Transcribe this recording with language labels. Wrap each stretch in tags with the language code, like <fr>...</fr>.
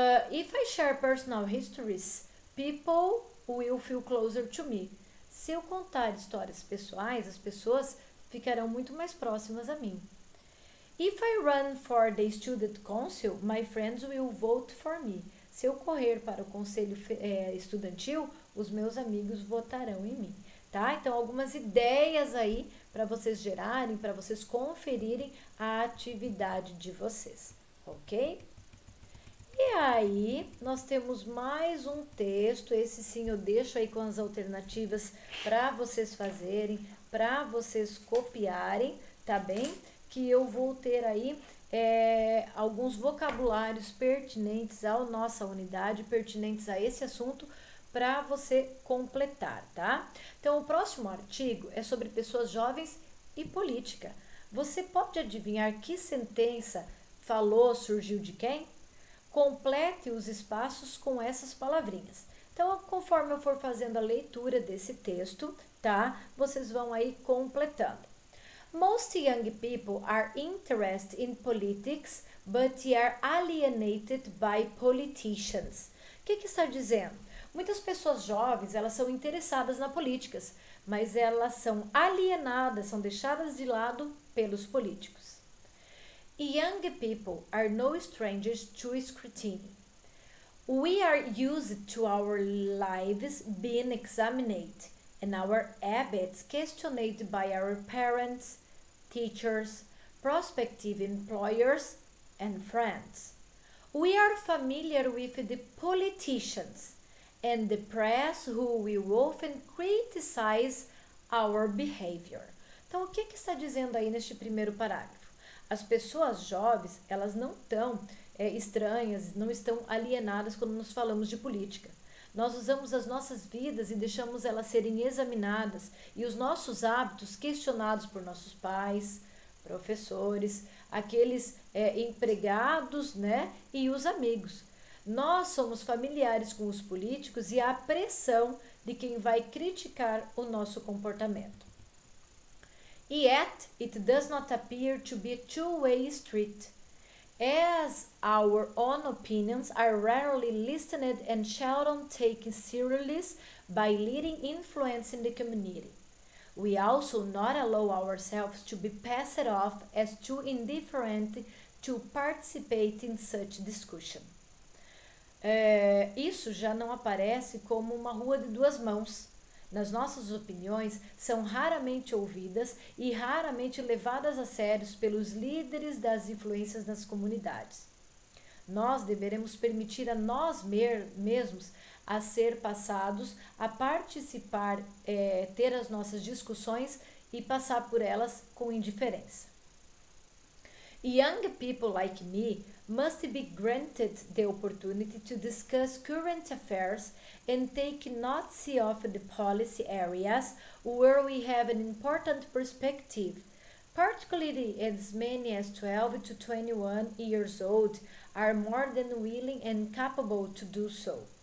<en>If I share personal histories, people will feel closer to me.</en> <pt>Se eu contar histórias pessoais, as pessoas ficarão muito mais próximas a mim.</pt> <en>If I run for the student council, my friends will vote for me.</en> <pt>Se eu correr para o conselho estudantil, os meus amigos votarão em mim, tá? Então, algumas ideias aí para vocês gerarem, para vocês conferirem a atividade de vocês, ok? E aí, nós temos mais um texto, esse sim eu deixo aí com as alternativas para vocês fazerem, para vocês copiarem, tá bem? Que eu vou ter aí alguns vocabulários pertinentes à nossa unidade, pertinentes a esse assunto, para você completar, tá? Então, o próximo artigo é sobre pessoas jovens e política. Você pode adivinhar que sentença surgiu de quem? Complete os espaços com essas palavrinhas. Então, conforme eu for fazendo a leitura desse texto, tá? Vocês vão aí completando.</pt> <en>Most young people are interested in politics, but they are alienated by politicians.</en> <pt>O que está dizendo? Muitas pessoas jovens, elas são interessadas na política, mas elas são alienadas, são deixadas de lado pelos políticos.</pt> <en>Young people are no strangers to scrutiny. We are used to our lives being examined and our habits questioned by our parents, teachers, prospective employers, and friends. We are familiar with the politicians and the press who will often criticize our behavior.</en> <pt>Então, o que está dizendo aí neste primeiro parágrafo? As pessoas jovens, elas não estão estranhas, não estão alienadas quando nós falamos de política. Nós usamos as nossas vidas e deixamos elas serem examinadas e os nossos hábitos questionados por nossos pais, professores, aqueles empregados, né, e os amigos. Nós somos familiares com os políticos e a pressão de quem vai criticar o nosso comportamento.</pt> <en>Yet, it does not appear to be a two-way street, as our own opinions are rarely listened and seldom taken seriously by leading influence in the community. We also not allow ourselves to be passed off as too indifferent to participate in such discussion.</en> <pt>Isso já não aparece como uma rua de duas mãos. Nas nossas opiniões são raramente ouvidas e raramente levadas a sério pelos líderes das influências nas comunidades. Nós deveremos permitir a nós mesmos a ser passados, a participar, ter as nossas discussões e passar por elas com indiferença.</pt> <en>Young people like me must be granted the opportunity to discuss current affairs and take notice of the policy areas where we have an important perspective, particularly as many as 12 to 21 years old are more than willing and capable to do so.</en>